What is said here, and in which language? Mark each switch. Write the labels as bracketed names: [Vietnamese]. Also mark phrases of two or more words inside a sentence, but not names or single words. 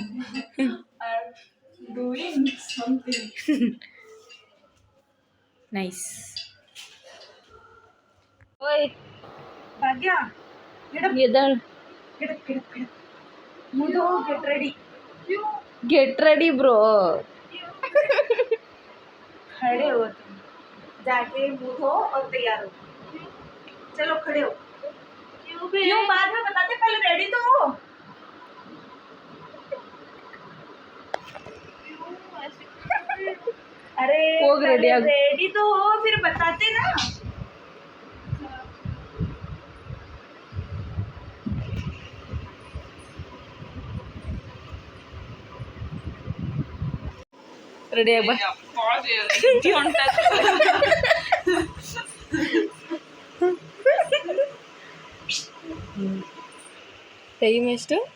[English] I'm doing something. Nice. Oi, Bhagya, get up, Yedal, get up, get up, get up. Mudo, get ready. get ready, bro. [Hindi] खड़े हो तुम, जाके मुँह धो और तैयार हो. चलो खड़े हो. क्यों बाद में बताते, पहले रेडी तो हो. अरे रेडी तो हो, फिर बताते ना. [Kannada] ರೆಡಿ ಆಗ ಟೈಮ್ ಎಷ್ಟು?